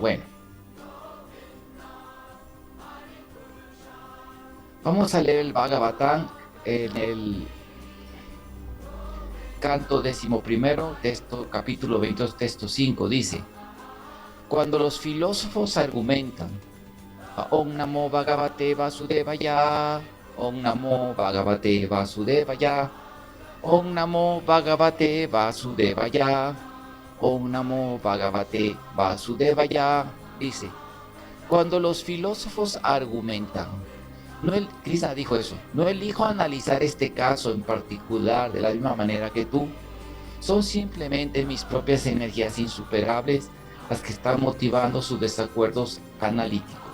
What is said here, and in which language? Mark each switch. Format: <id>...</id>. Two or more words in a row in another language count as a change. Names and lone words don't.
<es>Bueno, vamos a leer el Bhagavatam en el canto 11, texto, capítulo 22, texto 5, dice: cuando los filósofos argumentan,</es> <sa>ॐ नमो भगवते वासुदेवाय, ॐ नमो भगवते वासुदेवाय, ॐ नमो भगवते वासुदेवाय, ॐ नमो भगवते वासुदेवाय,</sa> <es>dice, cuando los filósofos argumentan, Krishna dijo eso, no elijo analizar este caso en particular de la misma manera que tú, son simplemente mis propias energías insuperables las que están motivando sus desacuerdos analíticos.</es>